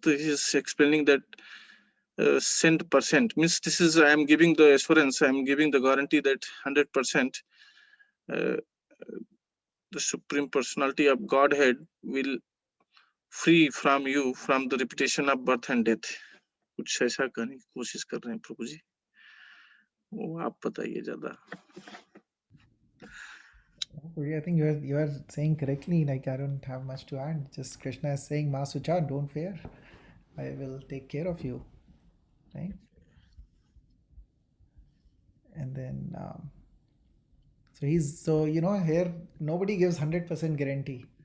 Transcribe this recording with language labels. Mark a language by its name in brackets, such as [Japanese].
[English] So he is explaining that 100% means this is, I am giving the assurance, I am giving the guarantee that 100% the supreme personality of Godhead will free from you from the repetition of birth and death. [Hindi] कुछ ऐसा करने की कोशिश कर रहे हैं प्रभु जी, वो आप बताइए ज्यादा. [English] I think you are saying correctly. Like I don't have much to add. Just Krishna is saying, "Ma Sucha, don't fear. I will take care of you." Right? And then so here nobody gives 100% guarantee.